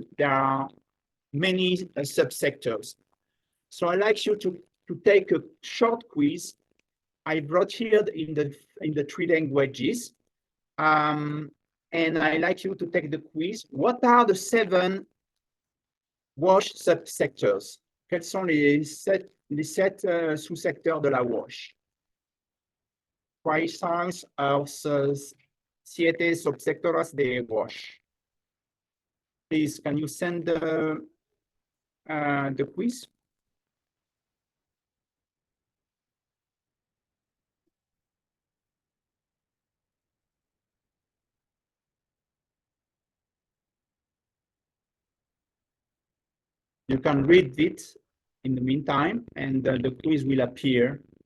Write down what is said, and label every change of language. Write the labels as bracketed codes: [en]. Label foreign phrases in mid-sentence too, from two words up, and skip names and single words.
[en] There are many subsectors. So I'd like you to take a short quiz. I brought here in the 3 languages. And I'd like you to take the quiz. What are the 7 WASH subsectors? [fr] Quels sont les 7 sous-secteurs de la WASH? [pt] Quais são os 7 subsectores de WASH? [en] Please, can you send the quiz? You can read it in the meantime, and the quiz will appear.